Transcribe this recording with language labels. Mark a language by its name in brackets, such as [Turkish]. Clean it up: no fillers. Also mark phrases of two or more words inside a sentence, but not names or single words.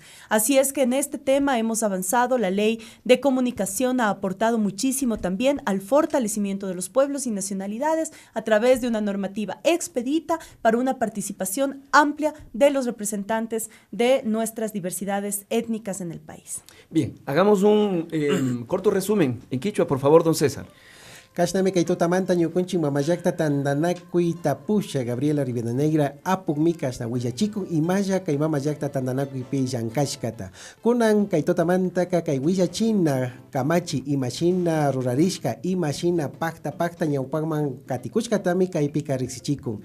[Spanish] Así es que en este tema hemos avanzado. La Ley de Comunicación ha aportado muchísimo también al fortalecimiento de los pueblos y nacionalidades a través de una normativa expedita para una participación amplia de los representantes de nuestras diversidades étnicas en el país. Bien, hagamos un corto resumen en quichua, por favor, don César. [Quechua] Kashnami kaytutamanta ñukunchik mamayakta tandanakuy tapusha Gabriela Rivadeneira apukmi kashna willachikun imaya kay mamayakta tandanakuypi llankashkata. Kunan kaytutamantaka kay willachina kamachi imashina rurarishka imashina pakta ñawpakman katikushkatami kaypika riksichikun.